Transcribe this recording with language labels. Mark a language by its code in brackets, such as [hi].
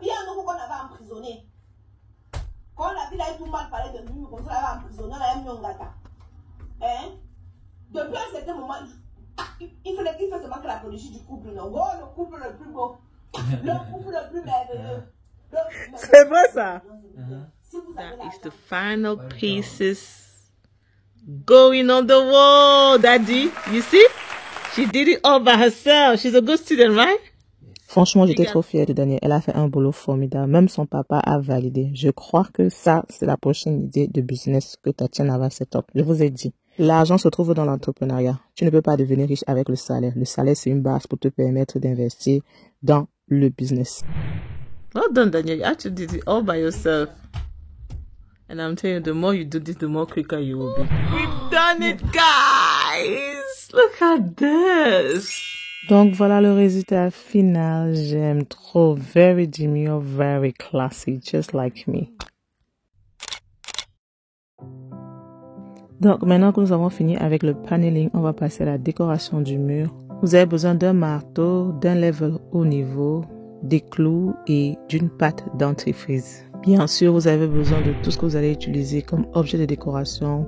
[fr] Il y a un autre qu'on avait emprisonné. Quand la ville a tout mal parlé de lui, comme ça, elle avait emprisonné, elle a mis un gata. Hein? Depuis un certain moment, il fait seulement que la politique du couple, non? Oh, le couple le plus beau, le couple le plus merveilleux. C'est vrai ça? Si vous avez [en] That is the final pieces going on the wall, Daddy. You see? She did it all by herself. She's a good student, right? [fr] Franchement, j'étais trop fière de Danielle. Elle a fait un boulot formidable. Même son papa a validé. Je crois que ça, c'est la prochaine idée de business que Tatiana va set up. Je vous ai dit. L'argent se trouve dans l'entrepreneuriat. Tu ne peux pas devenir riche avec le salaire. Le salaire, c'est une base pour te permettre d'investir dans le business. [en] Well done, Daniel. You actually did it all by yourself. And I'm telling you, the more you do this, the more quicker you will be. We've done it, guys! Look at this! [fr] Donc voilà le résultat final. J'aime trop. [en] Very demure, very classy, just like me. [fr] Donc maintenant que nous avons fini avec le paneling, on va passer à la décoration du mur. Vous avez besoin d'un marteau, d'un level haut niveau, des clous et d'une pâte dentifrice. Bien sûr, vous avez besoin de tout ce que vous allez utiliser comme objet de décoration.